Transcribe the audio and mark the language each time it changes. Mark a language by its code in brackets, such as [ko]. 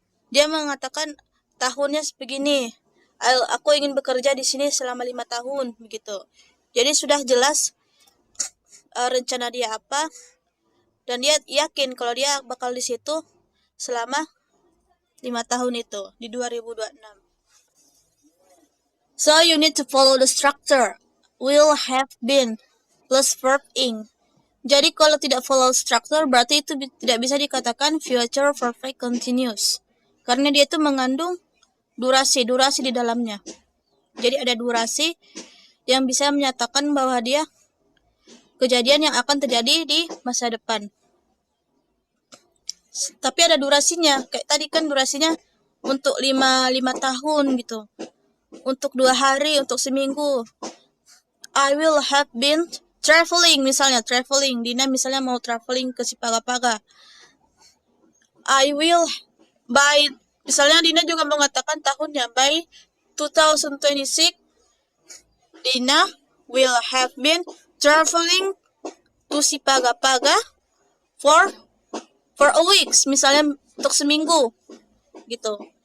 [id] Dia mengatakan tahunnya sebegini, aku ingin bekerja di sini selama 5 tahun begitu. Jadi sudah jelas rencana dia apa, dan dia yakin kalau dia bakal di situ selama 5 tahun itu di 2026. [en] So you need to follow the structure. Will have been plus verb ing. [id] Jadi kalau tidak [en] follow structure [id] berarti itu tidak bisa dikatakan future perfect continuous. Karena dia itu mengandung durasi di dalamnya. Jadi ada durasi yang bisa menyatakan bahwa dia kejadian yang akan terjadi di masa depan. Tapi ada durasinya. Kayak tadi kan durasinya untuk 5 tahun gitu. Untuk 2 hari, untuk seminggu. [en] I will have been traveling, [id] misalnya [en] traveling. [id] Dina misalnya mau traveling ke Sipaga-paga. [en] I will by, [id] misalnya Dina juga mengatakan tahunnya by 2026. [en] Dina will have been traveling to Sipaga-paga for a week, [id] misalnya untuk seminggu gitu.